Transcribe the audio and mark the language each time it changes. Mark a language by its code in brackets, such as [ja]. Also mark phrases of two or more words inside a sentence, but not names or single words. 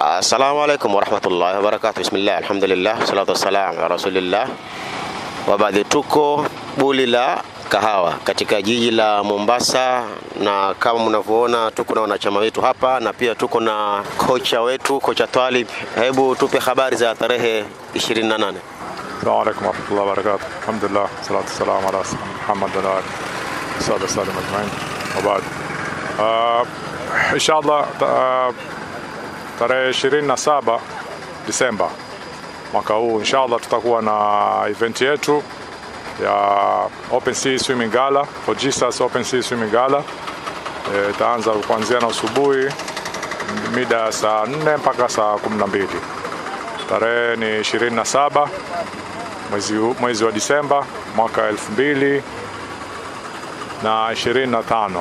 [ar] السلام عليكم ورحمة الله وبركاته. بسم الله، الحمد لله، صلاة والسلام على رسول الله. [sw] Wabadhi, tuko buli la kahawa katika jiji la Mombasa, na kama mnavyoona tuko na wanachama wetu hapa na pia tuko na kocha wetu, kocha Twalib. Hebu tupe habari za tarehe 28. [ar] السلام عليكم ورحمة الله وبركاته. الحمد لله، صلاة والسلام على محمد وآله وسلم أجمعين. [sw] Wabadhi, inshallah tarehe 27 Disemba mwaka huu inshallah tutakuwa na event yetu ya Open Sea Swimming Gala for Jesus Open Sea Swimming Gala. Itaanza kuanzia na asubuhi mida saa 4 mpaka saa 12. Tarehe ni 27 mwezi wa Disemba mwaka 2025.